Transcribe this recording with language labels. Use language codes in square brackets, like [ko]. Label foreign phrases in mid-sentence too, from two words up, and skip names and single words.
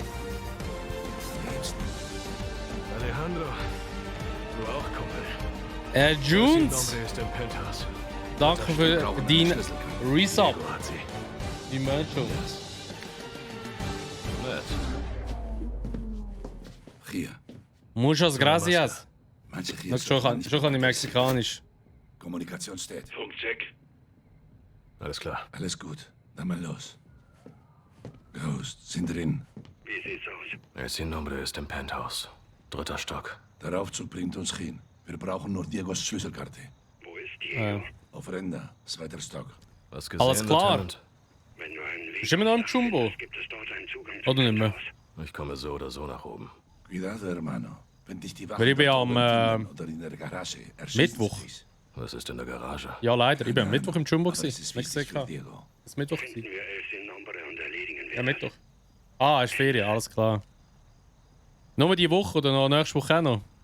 [de] Alejandro. Du auch, Kumpel. Junes. Sin Nombre ist im Penthouse. Danke für deinen Resub. Wie meinst du? Nett. Hier. [es] Muchas gracias. [de] Manche hier Schon kann ich Mexikanisch. Kommunikationsstate. Funkcheck. Alles klar. Alles gut. Dann mal los. Ghost, sind drin. Wie sieht's aus? El Sin Nombre ist im Penthouse. 3. Stock. Der Aufzug bringt uns hin. Wir brauchen nur Diegos Schlüsselkarte. Wo ist Ofrenda, zweiter Stock. Was Alles klar. Lieutenant? Bist du immer noch im Jumbo? Oder nicht mehr? Ich komme so oder so nach oben. [es] Cuidado, hermano. [de] Wenn dich die Weil ich bin am oder in der Garage Mittwoch. Was ist in der Garage? Ja, leider. Ich bin am Mittwoch im Jumbo gewesen. ist Nicht wichtig gesehen. für Diego. Das Mittwoch gewesen. Ja, Mittwoch. Ah, ist Ferien, alles klar. Nur die Woche oder noch nächste Woche auch noch?